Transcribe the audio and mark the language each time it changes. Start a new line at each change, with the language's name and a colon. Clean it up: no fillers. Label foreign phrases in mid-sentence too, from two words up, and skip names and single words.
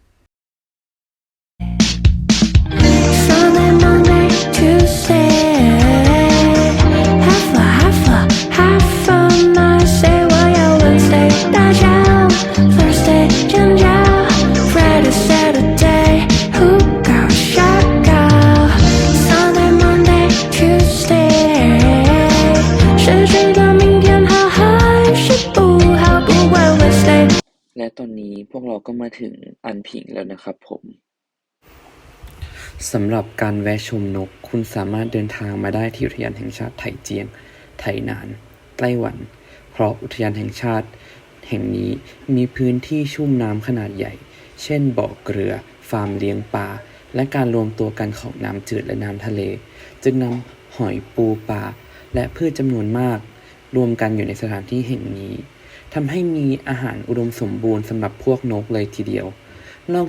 English: Sunday, Monday, Tuesday, have a Monday,
Chinese: 我要 Wednesday 大叫 Thursday 尖叫
English: Friday, Saturday
Chinese: 胡搞瞎搞
English: Sunday, Monday, Tuesday
Chinese: 是知道明天好还是不好，不管 Wednesday
Thai: และตอนนี้พวกเราก็มาถึงอันผิงแล้วนะครับผมสำหรับการแวะชมนกคุณสามารถเดินทางมาได้ที่อุท ยานแห่งชาติไถเจียง ไถหนาน ไต้หวัน เพราะอุทยานแห่งชาติแห่งนี้มีพื้นที่ชุ่มน้ำขนาดใหญ่ เช่นบ่อเกลือ ฟาร์มเลี้ยงปลา และการรวมตัวกันของน้ำจืดและน้ำทะเล จึงนำหอยปูปลาและพืชจำนวนมาก รวมกันอยู่ในสถานที่แห่งนี้ทำให้มีอาหารอุดมสมบูรณ์สำหรับพวกนกเลยทีเดียว นอก